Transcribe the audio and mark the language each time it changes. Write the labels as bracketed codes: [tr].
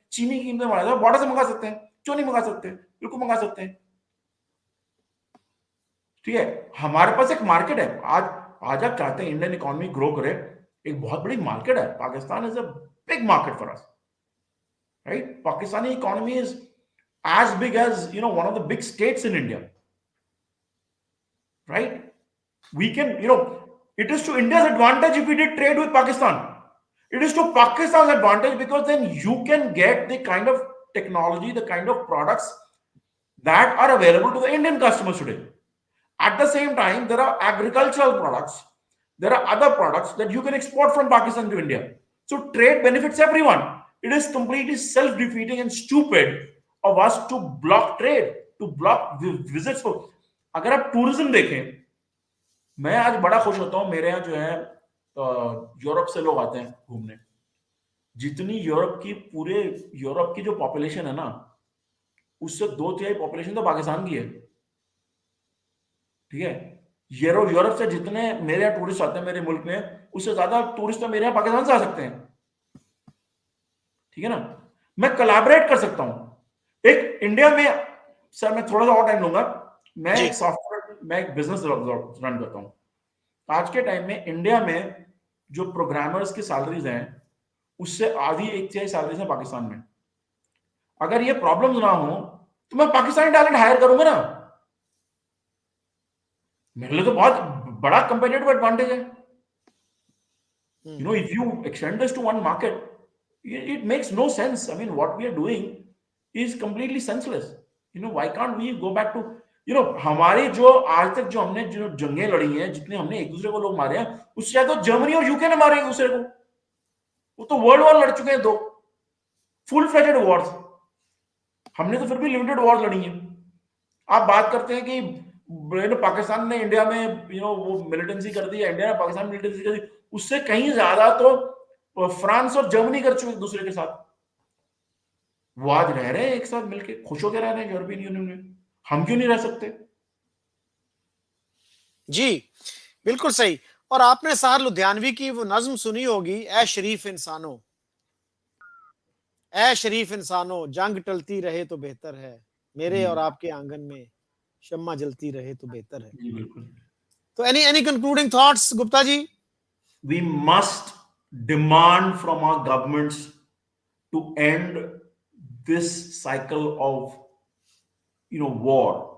[hi] चीनी की कीमतें बढ़ जाती हैं, बॉर्डर से मंगा सकते हैं। क्यों नहीं मंगा सकते? बिल्कुल मंगा सकते हैं, ठीक है। हमारे पास एक मार्केट है। आज आप चाहते हैं इंडियन इकोनॉमी ग्रो करे, एक बहुत बड़ी मार्केट है। [en] Pakistan is a big market for us, right. Pakistani economy is as big as, one of the big states in India, right? We can, it is to India's advantage if we did trade with Pakistan. It is to Pakistan's advantage because then you can get the kind of technology, the kind of products that are available to the Indian customers today. At the same time, there are agricultural products, there are other products that you can export from Pakistan to India. So trade benefits everyone. It is completely self-defeating and stupid of us to block trade, to block visits for. [hi] अगर आप tourism देखें, मैं आज बड़ा खुश होता हूं, मेरे यहाँ जो है यूरोप से लोग आते हैं घूमने। जितनी पूरे यूरोप की जो पॉपुलेशन है ना, उससे 2/3 पॉपुलेशन तो पाकिस्तान की है, ठीक है। यूरोप से जितने मेरे यहाँ टूरिस्ट आते हैं मेरे मुल्क में, उससे ज्यादा टूरिस्ट तो मेरे यहाँ पाकिस्तान से आ सकते हैं, ठीक है ना। मैं कोलैबोरेट कर सकता हूं एक इंडिया में। सर मैं थोड़ा सा और टाइम लूंगा। मैं एक बिजनेस रन करता हूं। आज के टाइम में इंडिया में जो प्रोग्रामर्स की सैलरीज हैं, उससे आधी 1/3 सैलरीज है पाकिस्तान में। अगर ये प्रॉब्लम ना हो तो मैं पाकिस्तानी टैलेंट हायर करूंगा ना, मेरे लिए तो बहुत बड़ा कंपेटिटिव एडवांटेज है। [en] You know, if you extend this to one market, it makes no sense. I mean, what we are doing is completely senseless. You know, why can't we go back to, you know, [hi] हमारे जो आज तक जो हमने जो जंगें लड़ी हैं, जितने हमने एक दूसरे को लोग मारे हैं, उससे ज्यादा तो जर्मनी और यूके ने मारे एक दूसरे को. वो तो वर्ल्ड वॉर लड़ चुके हैं 2 फुल फ्लेजेड वॉर्स. हमने तो फिर भी लिमिटेड वॉर लड़ी है. आप बात करते हैं कि पाकिस्तान ने इंडिया में वो मिलिटेंसी कर दी, इंडिया ने पाकिस्तान में मिलिटेंसी कर दी, उससे कहीं ज्यादा तो फ्रांस और जर्मनी कर चुके एक दूसरे के साथ. वो आज रह रहे हैं एक साथ मिलके, खुश होकर रह रहे हैं यूरोपियन यूनियन में. हम क्यों नहीं रह सकते? जी बिल्कुल सही. और आपने साहर लुधियानवी की वो नज्म सुनी होगी, ए शरीफ इंसानों, ए शरीफ इंसानों, जंग टलती रहे तो बेहतर है, मेरे और आपके आंगन में शम्मा जलती रहे तो बेहतर है. जी बिल्कुल. [en] तो any concluding thoughts Gupta ji? We must demand from our governments to end this cycle of war.